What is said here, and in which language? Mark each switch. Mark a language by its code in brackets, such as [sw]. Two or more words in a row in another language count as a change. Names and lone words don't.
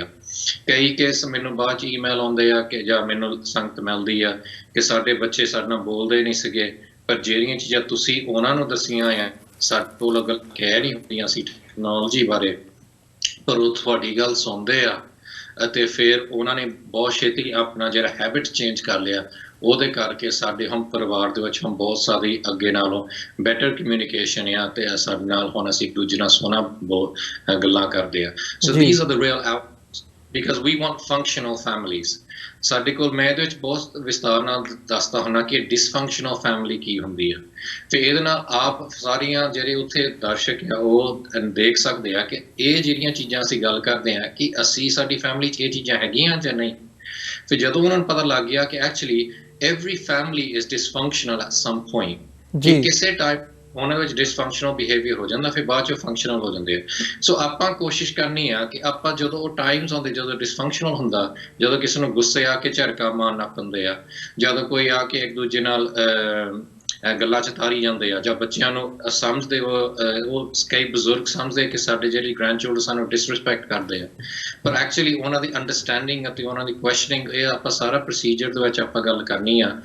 [pa] ਕਈ ਕੇਸ ਮੈਨੂੰ ਬਾਅਦ 'ਚ ਈਮੇਲ ਆਉਂਦੇ ਆ ਕਿ ਜਾਂ ਮੈਨੂੰ ਸੰਗਤ ਮਿਲਦੀ ਆ ਕਿ ਸਾਡੇ ਬੱਚੇ ਸਾਡੇ ਨਾਲ ਬੋਲਦੇ ਨਹੀਂ ਸੀਗੇ, ਪਰ ਜਿਹੜੀਆਂ ਚੀਜ਼ਾਂ ਤੁਸੀਂ ਉਹਨਾਂ ਨੂੰ ਦੱਸੀਆਂ ਆ ਸਾਡੇ ਕੋਲ ਅਗਰ ਕਹਿ ਨਹੀਂ ਹੁੰਦੀਆਂ ਸੀ ਟੈਕਨੋਲੋਜੀ ਬਾਰੇ, ਪਰ ਉਹ ਤੁਹਾਡੀ ਗੱਲ ਸੁਣਦੇ ਆ ਅਤੇ ਫਿਰ ਉਹਨਾਂ ਨੇ ਬਹੁਤ ਛੇਤੀ ਆਪਣਾ ਜਿਹੜਾ [en] habit change [pa] ਕਰ ਲਿਆ। ਉਹਦੇ ਕਰਕੇ ਸਾਡੇ ਹੁਣ ਪਰਿਵਾਰ ਦੇ ਵਿੱਚ ਹੁਣ ਬਹੁਤ ਸਾਰੀ ਅੱਗੇ ਨਾਲੋਂ [en] better communication [pa] ਆ ਅਤੇ ਸਾਡੇ ਨਾਲ ਹੁਣ ਅਸੀਂ ਇੱਕ ਦੂਜੇ ਨਾਲ ਸੋਹਣਾ ਗੱਲਾਂ ਕਰਦੇ ਆ। [en] so these are the real because we want functional families. [pa] ਸਾਡੇ ਕੋਲ ਮੈਂ ਇਹਦੇ ਵਿੱਚ ਬਹੁਤ ਵਿਸਤਾਰ ਨਾਲ ਦੱਸਦਾ ਹੁੰਦਾ ਕਿ [en] dysfunctional family [pa] ਕੀ ਹੁੰਦੀ ਆ, ਤੇ ਇਹਦੇ ਨਾਲ ਆਪ ਸਾਰੀਆਂ ਜਿਹੜੇ ਉੱਥੇ ਦਰਸ਼ਕ ਆ ਉਹ ਦੇਖ ਸਕਦੇ ਆ ਕਿ ਇਹ ਜਿਹੜੀਆਂ ਚੀਜ਼ਾਂ ਅਸੀਂ ਗੱਲ ਕਰਦੇ ਆ ਕਿ ਅਸੀਂ ਸਾਡੀ ਫੈਮਿਲੀ 'ਚ ਇਹ ਚੀਜ਼ਾਂ ਹੈਗੀਆਂ ਜਾਂ ਨਹੀਂ। ਫਿਰ ਜਦੋਂ ਉਹਨਾਂ ਨੂੰ ਪਤਾ ਲੱਗ ਗਿਆ ਕਿ [en] actually every family is dysfunctional at some point, [pa] ਕਿ ਕਿਸੇ ਟਾਈਪ ਉਹਨਾਂ ਵਿੱਚ [en] dysfunctional behavior [pa] ਹੋ ਜਾਂਦਾ, ਫਿਰ ਬਾਅਦ 'ਚੋਂ ਫੰਕਸ਼ਨਲ ਹੋ ਜਾਂਦੇ ਆ। ਸੋ ਆਪਾਂ ਕੋਸ਼ਿਸ਼ ਕਰਨੀ ਆ ਕਿ ਆਪਾਂ ਜਦੋਂ ਉਹ ਟਾਈਮਸ ਆਉਂਦੇ ਜਦੋਂ ਡਿਸਫੰਕਸ਼ਨਲ ਹੁੰਦਾ, ਜਦੋਂ ਕਿਸੇ ਨੂੰ ਗੁੱਸੇ ਆ ਕੇ ਝੜਕਾ ਮਾਰਨਾ ਪੈਂਦੇ ਆ, ਜਦੋਂ ਕੋਈ ਆ ਕੇ ਇੱਕ ਦੂਜੇ ਨਾਲ ਗੱਲਾਂ 'ਚ ਤਾਰੀ ਜਾਂਦੇ ਆ, ਜਾਂ ਬੱਚਿਆਂ ਨੂੰ ਸਮਝਦੇ ਉਹ ਕਈ ਬਜ਼ੁਰਗ ਸਮਝਦੇ ਕਿ ਸਾਡੇ ਜਿਹੜੀ [en] grand children [pa] ਸਾਨੂੰ ਡਿਸਰਿਸਪੈਕਟ ਕਰਦੇ ਆ, ਪਰ ਐਕਚੁਅਲੀ ਉਹਨਾਂ ਦੀ ਅੰਡਰਸਟੈਂਡਿੰਗ ਅਤੇ ਉਹਨਾਂ ਦੀ ਕੁਐਸਚਨਿੰਗ ਇਹ ਆਪਾਂ ਸਾਰਾ ਪ੍ਰੋਸੀਜਰ ਦੇ ਵਿੱਚ ਆਪਾਂ ਗੱਲ ਕਰਨੀ ਆ।